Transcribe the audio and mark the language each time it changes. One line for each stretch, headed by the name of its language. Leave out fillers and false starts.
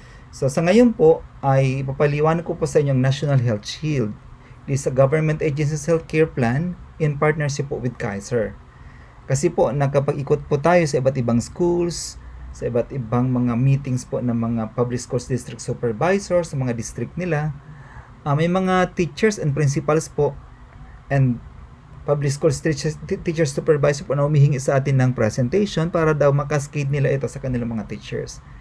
Filipino: So sa ngayon po ay papaliwanag ko po sa inyong National Health Shield.
English: This is a government agency's healthcare plan in partnership po with Kaiser.
Filipino: Kasi po nakapag-ikot po tayo sa iba't ibang schools, sa iba't ibang mga meetings po ng mga public schools district supervisors sa mga district nila. May mga teachers and principals po
English: and public schools teachers supervisor
Filipino: po na humihingi sa atin ng presentation para daw makascade nila ito sa kanilang mga teachers.